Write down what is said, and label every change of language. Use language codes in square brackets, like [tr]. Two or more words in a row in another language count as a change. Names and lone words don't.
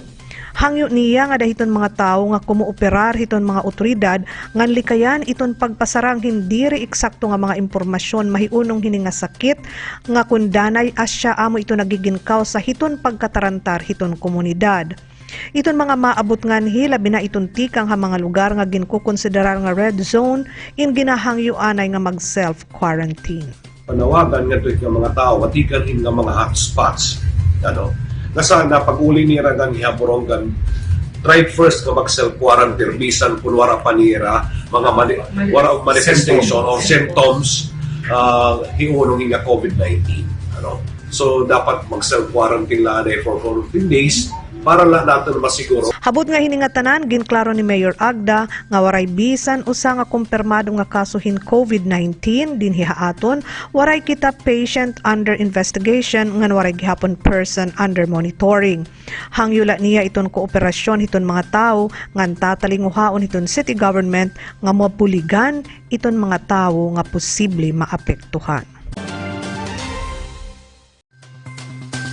[war] Hangyo niya nga dahiton mga tao nga kumuoperar hiton mga otoridad ngan likayan iton pagpasarang hindi ri eksakto nga mga impormasyon mahiunong hini nga sakit nga kundanay asya amo ito nagiginkaw sa hiton pagkatarantar hiton komunidad. Iton mga maabot nganhi labi na iton tikang ha mga lugar nga ginkukonsiderar nga red zone in ginahangyo anay nga mag self-quarantine. Panawagan nga ito yung mga tao matikan nga mga hotspots Nasana pag-uli ni Ragan iha Borongan, [en] try first [war] ka mag-self-quarantine bisan kung wala pa nira mga [en] manifestation or symptoms [war] hiunong nga COVID-19. [tl] So dapat mag-self-quarantine lang [en] for 14 days [tl] para lang natin masiguro. [war] Habot nga hiningatanan, ginklaro ni Mayor Agda nga waray bisan usa nga kumpirmado nga kasuhin COVID-19 dinhi haaton, waray kita [en] patient under investigation [war] ngan waray gihapon [en] person under monitoring. [war] Hangyula niya iton kooperasyon iton mga tao ngan tatalinguhaon iton city government nga mapuligan iton mga tao nga posible maapektuhan.